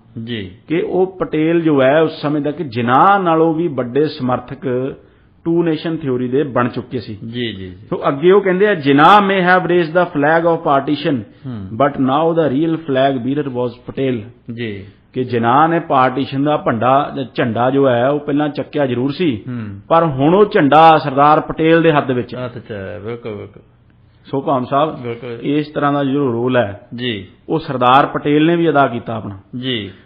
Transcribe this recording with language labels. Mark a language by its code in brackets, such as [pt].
[pa] ਜੀ ਕਿ ਉਹ ਪਟੇਲ ਜੋ ਹੈ ਉਸ ਸਮੇਂ ਤੱਕ ਜਿਨਾਹ ਨਾਲੋਂ ਵੀ ਵੱਡੇ ਸਮਰਥਕ ਟੂ ਨੇਸ਼ਨ ਥਿਉਰੀ ਦੇ ਬਣ ਚੁੱਕੇ ਸੀ। ਜੀ ਜੀ। ਸੋ ਅੱਗੇ ਉਹ ਕਹਿੰਦੇ ਆ [en] Jinnah may have raised the flag of partition but now the real flag bearer was Patel. [pa] ਜੀ ਕਿ ਜਿਨਾਹ ਨੇ ਪਾਰਟੀਸ਼ਨ ਦਾ ਝੰਡਾ ਜੋ ਹੈ ਉਹ ਪਹਿਲਾਂ ਚੱਕਿਆ ਜ਼ਰੂਰ ਸੀ ਪਰ ਹੁਣ ਉਹ ਝੰਡਾ ਸਰਦਾਰ ਪਟੇਲ ਦੇ ਹੱਥ ਵਿੱਚ ਹੈ। ਬਿਲਕੁਲ। ਸੋ ਭਾਮ ਸਾਹਿਬ ਇਸ ਤਰ੍ਹਾਂ ਦਾ ਜੋ ਰੋਲ ਹੈ ਜੀ ਉਹ ਸਰਦਾਰ ਪਟੇਲ ਨੇ ਵੀ ਅਦਾ ਕੀਤਾ ਆਪਣਾ ਜੀ।